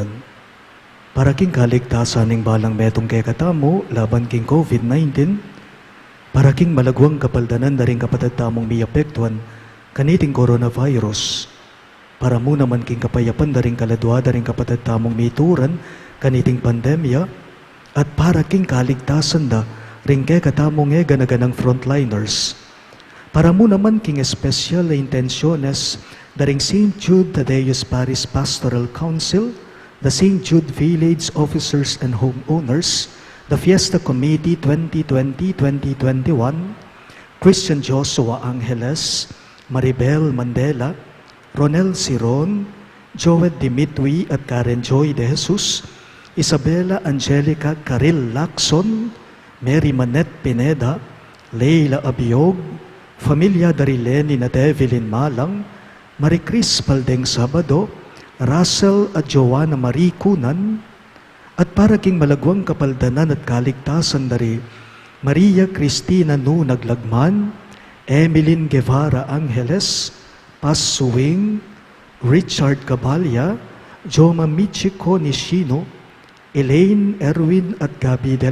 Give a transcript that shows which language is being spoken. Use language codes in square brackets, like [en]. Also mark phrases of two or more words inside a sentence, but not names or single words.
[pam] Para king kaligtasan ng balang metong kay katamo, laban king COVID-19, para king malagwang kapaldanan na rin kapatid tamong miyapektuan, kaniting coronavirus, para mo naman king kapayapan na rin kaladwa na rin kapatid tamong mituran, kaniting pandemya, at para king kaligtasan na rin kay katamong ganaganang frontliners, para mo naman king espesyal na intensyones daring St. [en] Jude Thaddeus Parish Pastoral Council, the St. Jude Village Officers and Homeowners, the Fiesta Committee 2020-2021, Christian Joshua Angeles, Maribel Mandela, Ronel Siron, Joel Dimitri at Karen Joy de Jesus, Isabella Angelica Caril Lacson, [pam] Mary Manette Pineda, Leila Abiog, Familia Darileni na Develin Malang, Marie Cris Paldeng Sabado, Russell at Joanna Marie Kunan, at para king malagwang kapaldanan at kaligtasan dari Maria Cristina Nu Naglagman, Emeline Guevara Angeles, Paz Suwing, Richard Cabalya, Joma Michiko Nishino, Elaine Erwin at Gabi de